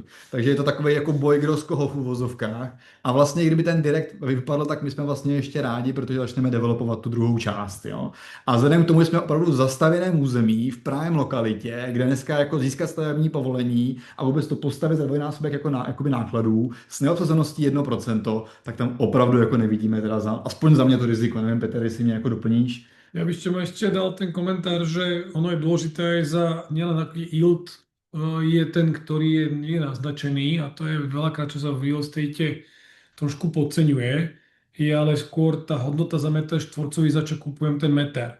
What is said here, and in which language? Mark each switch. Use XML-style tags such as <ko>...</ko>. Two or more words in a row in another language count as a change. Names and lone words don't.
<cs>Takže je to takový jako boj, kdo z koho v uvozovkách. A vlastně, kdyby ten Direct vypadl, tak my jsme vlastně ještě rádi, protože začneme developovat tu druhou část. Jo. A vzhledem k tomu, že jsme opravdu v zastavěném území, v prime lokalitě, kde dneska jako získat stavební povolení a vůbec to postavit za dvojnásobek jako jakoby nákladů s neobsazeností 1%, tak tam opravdu jako nevidíme teda aspoň za mě to riziko. Nevím, Petr, jestli mě jako doplníš.</cs> <sk>Ja by som ešte dal ten komentár, že ono je dôležité aj za nielen aký yield je ten, ktorý je nenaznačený, a to je veľakrát, čo sa v</sk> <en>real estate</en> <sk>trošku podceňuje, je ale skôr tá hodnota za meter štvorcový, za čo kupujem ten meter.</sk>